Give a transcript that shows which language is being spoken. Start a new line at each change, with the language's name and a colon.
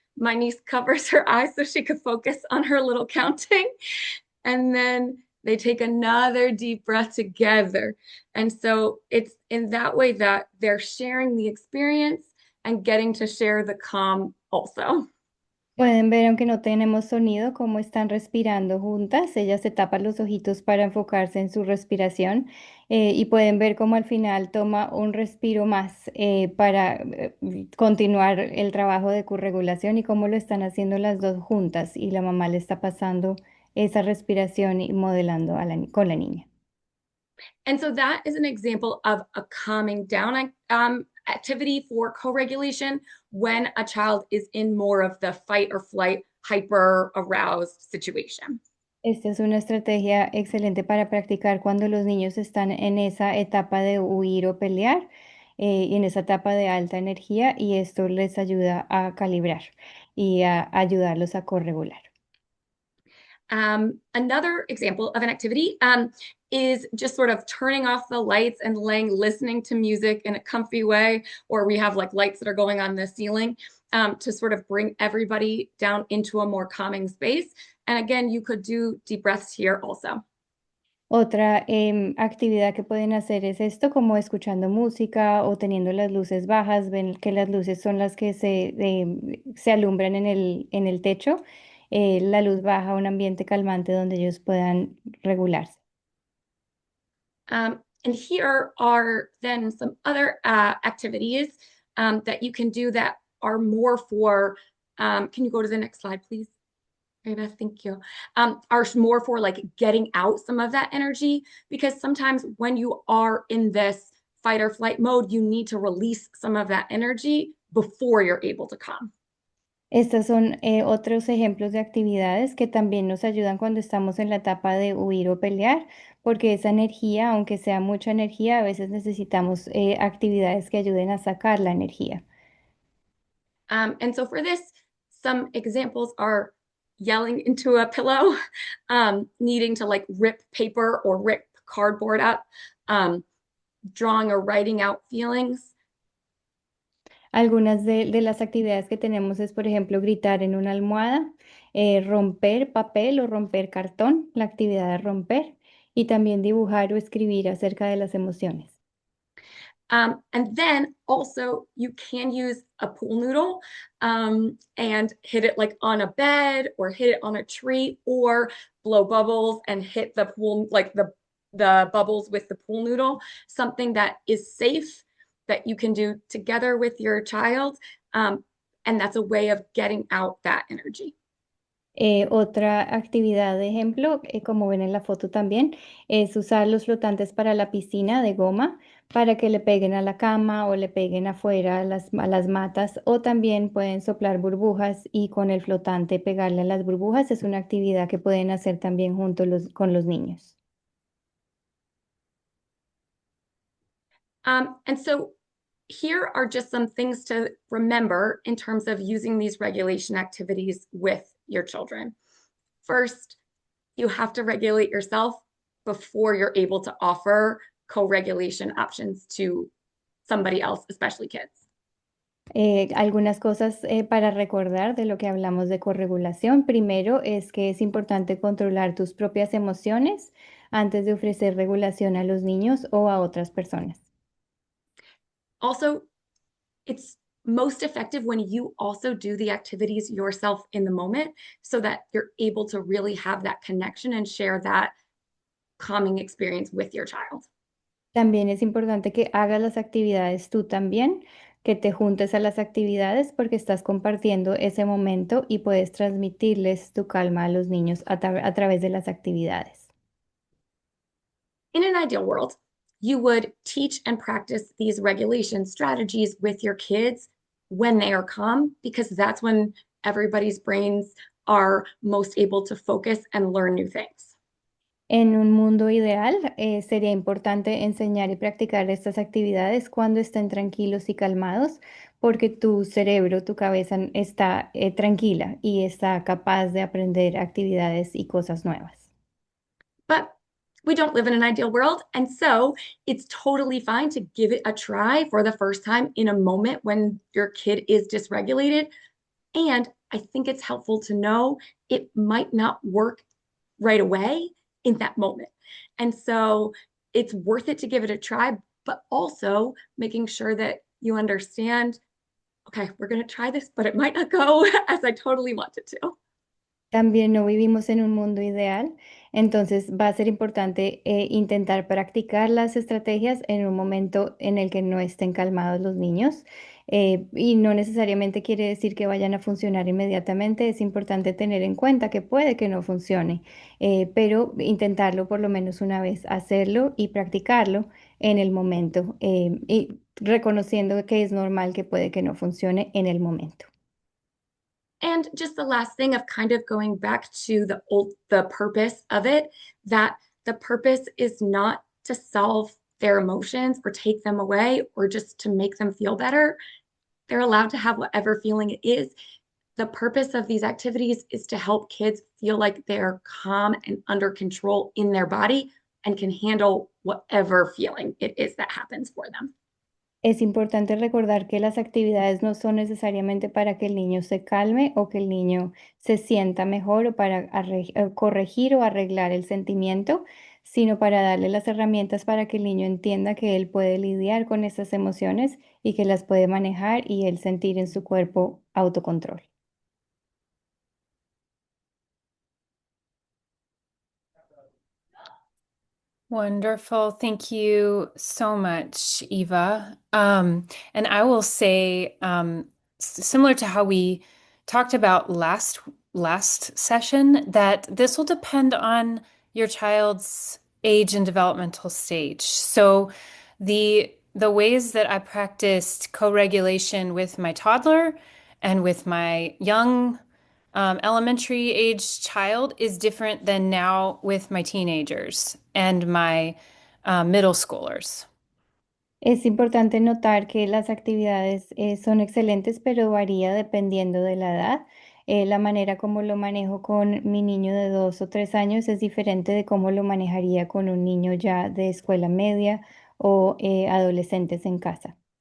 English: My niece covers her eyes so she could focus on her little counting. And then they take another deep breath together. And so it's in that way that they're sharing the experience and getting to share the calm also.
Spanish: Pueden ver, aunque no tenemos sonido, cómo están respirando juntas. Ella se tapa los ojitos para enfocarse en su respiración y pueden ver cómo al final toma un respiro más para continuar el trabajo de corregulación y cómo lo están haciendo las dos juntas y la mamá le está pasando esa respiración y modelando con la niña.
English: And so that is an example of a calming down activity for co-regulation when a child is in more of the fight or flight, hyper aroused situation.
Spanish: Esta es una estrategia excelente para practicar cuando los niños están en esa etapa de huir o pelear y en esa etapa de alta energía y esto les ayuda a calibrar y a ayudarlos a corregular.
English: Another example of an activity is just sort of turning off the lights and listening to music in a comfy way, or we have like lights that are going on the ceiling to sort of bring everybody down into a more calming space. And again, you could do deep breaths here also.
Spanish: Otra actividad que pueden hacer es esto, como escuchando música o teniendo las luces bajas. Ven que las luces son las que se alumbran en el techo. La luz baja, un ambiente calmante donde ellos puedan regularse.
English: And here are then some other activities that you can do that are more for, can you go to the next slide, please? Maybe, thank you. Are more for like getting out some of that energy, because sometimes when you are in this fight or flight mode, you need to release some of that energy before you're able to calm.
Spanish: Estos son otros ejemplos de actividades que también nos ayudan cuando estamos en la etapa de huir o pelear, porque esa energía, aunque sea mucha energía, a veces necesitamos actividades que ayuden a sacar la energía.
English: And so for this, some examples are yelling into a pillow, needing to like rip paper or rip cardboard up, drawing or writing out feelings.
Spanish: Algunas de las actividades que tenemos es, por ejemplo, gritar en una almohada, romper papel o romper cartón, la actividad de romper, y también dibujar o escribir acerca de las emociones.
English: And then also you can use a pool noodle and hit it like on a bed or hit it on a tree, or blow bubbles and hit the pool, like the bubbles with the pool noodle, something that is safe that you can do together with your child. And that's a way of getting out that energy.
Spanish: Otra actividad de ejemplo, como ven en la foto también, es usar los flotantes para la piscina de goma para que le peguen a la cama o le peguen afuera a las matas, o también pueden soplar burbujas y con el flotante pegarle a las burbujas. Es una actividad que pueden hacer también con los niños.
English: And so here are just some things to remember in terms of using these regulation activities with your children. First, you have to regulate yourself before you're able to offer co-regulation options to somebody else, especially kids.
Spanish: Algunas cosas para recordar de lo que hablamos de corregulación. Primero es que es importante controlar tus propias emociones antes de ofrecer regulación a los niños o a otras personas.
English: Also, it's most effective when you also do the activities yourself in the moment, so that you're able to really have that connection and share that calming experience with your child.
Spanish: También es importante que hagas las actividades tú también, que te juntes a las actividades porque estás compartiendo ese momento y puedes transmitirles tu calma a los niños a través de las actividades.
English: In an ideal world, you would teach and practice these regulation strategies with your kids when they are calm, because that's when everybody's brains are most able to focus and learn new things.
Spanish: En un mundo ideal, sería importante enseñar y practicar estas actividades cuando estén tranquilos y calmados, porque tu cerebro, tu cabeza está tranquila y está capaz de aprender actividades y cosas nuevas.
English: But we don't live in an ideal world. And so it's totally fine to give it a try for the first time in a moment when your kid is dysregulated. And I think it's helpful to know it might not work right away in that moment. And so it's worth it to give it a try, but also making sure that you understand, okay, we're going to try this, but it might not go as I totally want it to.
Spanish: También no vivimos en un mundo ideal, entonces va a ser importante intentar practicar las estrategias en un momento en el que no estén calmados los niños. Y no necesariamente quiere decir que vayan a funcionar inmediatamente, es importante tener en cuenta que puede que no funcione, pero intentarlo por lo menos una vez, hacerlo y practicarlo en el momento, y reconociendo que es normal que puede que no funcione en el momento.
English: And just the last thing of kind of going back to the purpose of it, that the purpose is not to solve their emotions or take them away or just to make them feel better. They're allowed to have whatever feeling it is. The purpose of these activities is to help kids feel like they're calm and under control in their body and can handle whatever feeling it is that happens for them.
Spanish: Es importante recordar que las actividades no son necesariamente para que el niño se calme o que el niño se sienta mejor o para corregir o arreglar el sentimiento, sino para darle las herramientas para que el niño entienda que él puede lidiar con esas emociones y que las puede manejar y él sentir en su cuerpo autocontrol.
English: Wonderful. Thank you so much, Eva. And I will say, similar to how we talked about last session, that this will depend on your child's age and developmental stage. So the ways that I practiced co-regulation with my toddler and with my young elementary age child is different than now with my teenagers and my middle schoolers.
Spanish: Es importante notar que las actividades son excelentes, pero varía dependiendo de la edad. La manera como lo manejo con mi niño de 2 o 3 años es diferente de cómo lo manejaría con un niño ya de escuela media o adolescentes en casa.